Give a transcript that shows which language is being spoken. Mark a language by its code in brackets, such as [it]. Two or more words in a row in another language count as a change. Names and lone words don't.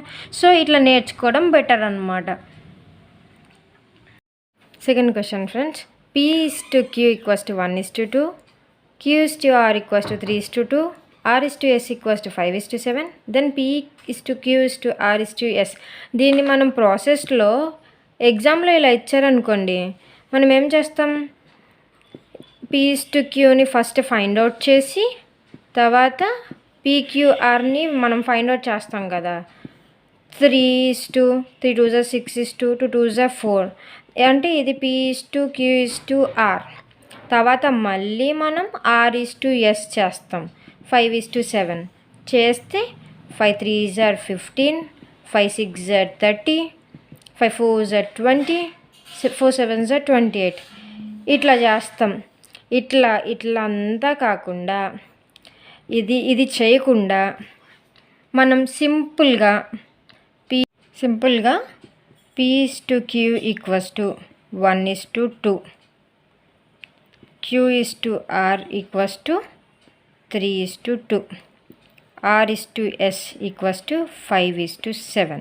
[te] సో ఇట్లా నేర్చుకోవడం బెటర్ అన్నమాట. [en] second question friends, [te] P:Q = 1:2, Q:R = 3:2, R:S = 5:7, దెన్ P:Q:R:S. దీన్ని మనం ప్రాసెస్లో ఎగ్జామ్లో ఇలా ఇచ్చారనుకోండి, మనం ఏం చేస్తాం, P:Qని ఫస్ట్ [en] find out [te] చేసి తర్వాత PQRని మనం [en] find out [te] చేస్తాం కదా. [en] 3 2s are 6, 2 2s are 4, [te] అంటే ఇది P:Q:R. తర్వాత మళ్ళీ మనం R:S చేస్తాం, 5:7 చేస్తే [en] 5 3s are 15, 5 6s are 30, 5 4s are 20, 4 7s are 28. [te] ఇట్లా చేస్తాం. ఇట్లా అంతా కాకుండా ఇది చేయకుండా మనం సింపుల్గా P:Q = 1:2, Q:R = 3:2, R:S = 5:7.